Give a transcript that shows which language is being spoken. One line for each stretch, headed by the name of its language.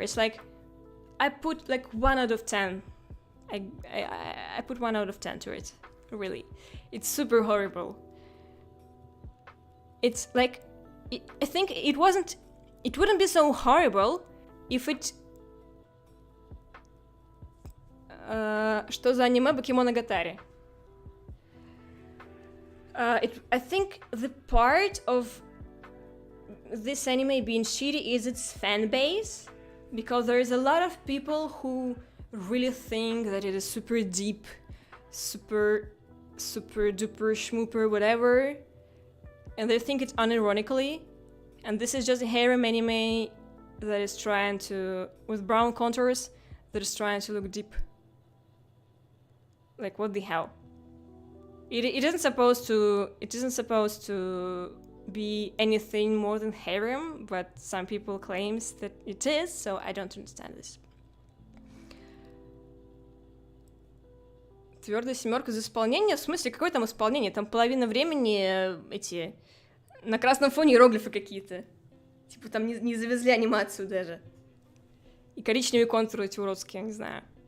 English: It's like I put like 1 out of 10. I put 1 out of 10 to it. Really, it's super horrible. It's like I think it wouldn't be so horrible if it.
Russian: Что за аниме Бакемоногатари?
English: I think the part of this anime being shitty is its fan base, because there is a lot of people who really think that it is super deep, super duper schmooper, whatever, and they think it unironically, and this is just a harem anime that is trying to, with brown contours, that is trying to look deep. Like, what the hell? It isn't supposed to be anything more than harem, but some people claims that it is, so I don't understand this.
Russian: Твердая семерка за исполнение? В смысле, какое там исполнение? Там половина времени эти на красном фоне иероглифы какие-то. Типа там не завезли анимацию даже. И коричневые контуры эти уродские, я не знаю.